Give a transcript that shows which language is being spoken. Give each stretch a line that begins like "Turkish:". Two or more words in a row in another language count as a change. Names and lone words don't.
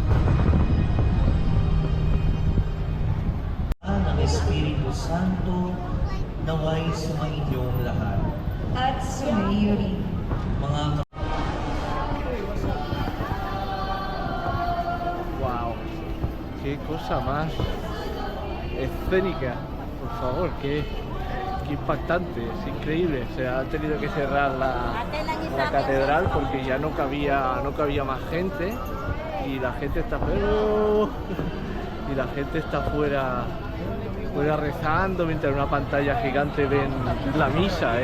Filipino: Ng Espiritu Santo naway sumainyong lahat. At sumayo rin. Mga
Spanish: Wow, qué cosa más escénica, por favor, qué impactante, es increíble. Se ha tenido que cerrar la catedral porque ya no cabía más gente y la gente está fuera rezando mientras en una pantalla gigante ven la misa.